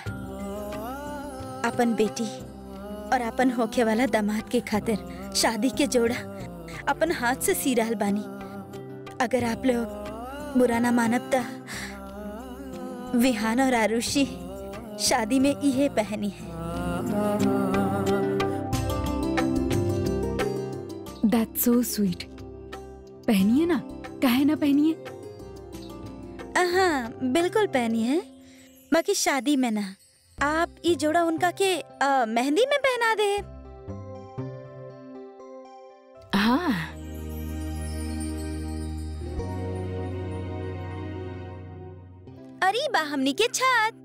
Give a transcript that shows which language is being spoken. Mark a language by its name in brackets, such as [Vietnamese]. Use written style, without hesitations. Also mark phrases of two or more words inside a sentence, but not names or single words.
[Bhojpuri] अपन बेटी और अपन होखे वाला दामाद के खातिर शादी के जोड़ा अपन हाथ से सी रहल बानी। अगर आप लोग बुरा ना मानब ता विहान और आरुषि शादी में इहे पहनी है। [English] That's so sweet। [Bhojpuri] पहनिए ना, काहे ना पहनिए। हाँ, बिल्कुल पहनी है, बाकी शादी में ना। आप ये जोड़ा उनका के मेहंदी में पहना दे। हाँ, अरे बा हमनी के छत।